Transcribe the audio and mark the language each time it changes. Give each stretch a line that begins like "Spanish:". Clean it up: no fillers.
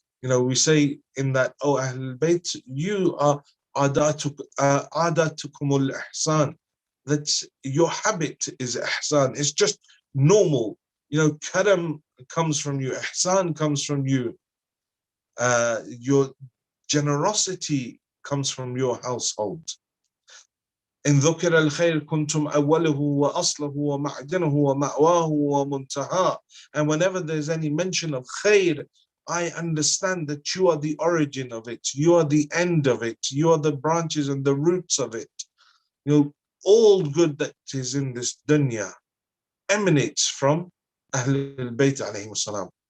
English: We say in that, oh, Ahl al-Bayt, you are adatukum al-ihsan, that your habit is ihsan. It's just normal. Karam comes from you, ihsan comes from you, your generosity comes from your household.
Arabic: إن ذكر الخير كنتم أوله وأصله ومعدنه ومأواه ومنتهاه.
English: And whenever there's any mention of khair, I understand that you are the origin of it, you are the end of it, you are the branches and the roots of it. All good that is in this dunya emanates from Ahlul Bayt alayhim salam.